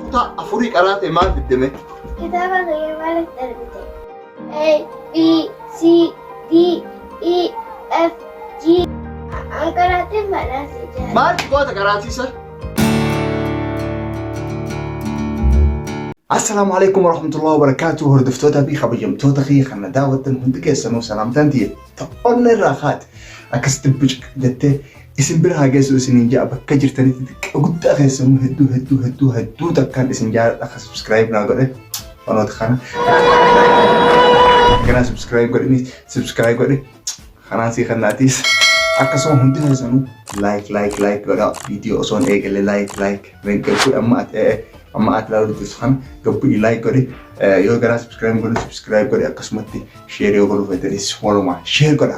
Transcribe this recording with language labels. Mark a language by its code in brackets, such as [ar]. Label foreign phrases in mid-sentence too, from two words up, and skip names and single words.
[om] kutaa afurii qaraate maal fiddame? Kitaaba gahee maaliif darbite? [en] A, B, C, D, E, F, G. [om] An qaraatee badhaasee jira. Maal goota qaraatiisa? [ar] السلام عليكم ورحمة الله وبركاته. [om] Hordoftoota fi kabajamtoota kiyya kan daawwattan hundi keessanuu salaamtaan tiyya ta'oonni irraa kaate akkasitti bucqa jettee isin bira haa geessu isiniin ja'a bakka jirtanitti xiqqaa guddaa keessanuu hedduu takkaan isin jaalladha. Akka subscribe naa godhe fanoota kana kana subscribe godhe kanaan sii kannaatiis akkasuma hundi keessanuu like godha viidiyoo osoon eegale like meeqatu amma ati laalu kan gabbu like godhe yoo gara subscribe godhe akkasumatti share yoo godhu fedhanis walumaa share godha.